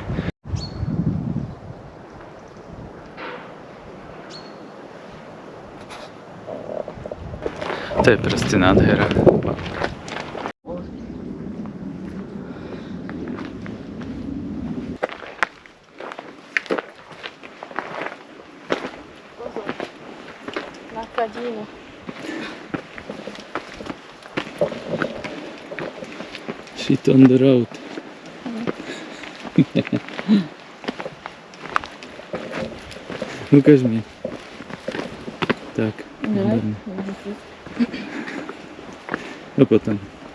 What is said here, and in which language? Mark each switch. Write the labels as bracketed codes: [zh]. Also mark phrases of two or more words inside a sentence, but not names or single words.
[sk] To je proste nádhera. Kadino. [en] Shit on the road. [sk] Ukáž mi. Tak. No potom.